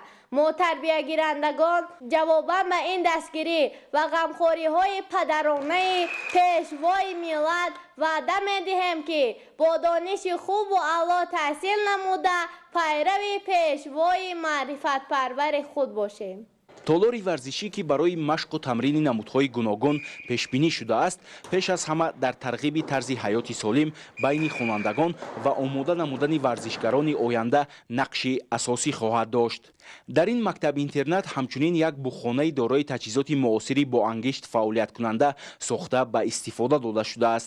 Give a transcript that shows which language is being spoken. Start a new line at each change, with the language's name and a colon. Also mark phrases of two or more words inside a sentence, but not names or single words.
Tajik: Мо тарбия гирандагон ҷавобан ба ин дастгирӣ ва ғамхорӣ ҳои падаронаи Пешвои миллат ваъда медиҳем ки бо дониши хуб ва аъло таҳсил намуда пайрави Пешвои маърифат парвари худ бошем. толори варзишӣ ки барои машқу тамрини намудҳои гуногун пешбинӣ шудааст, пеш аз ҳама дар тарғиби тарзи ҳаёти солим байни хонандагон ва омода намудани варзишгарони оянда нақши асосӣ хоҳад дошт. дар ин мактаб-интернат ҳамчунин як буххонаи дорои таҷҳизоти муосири боангишт фаъолияткунанда сохта ба истифода дода шудааст.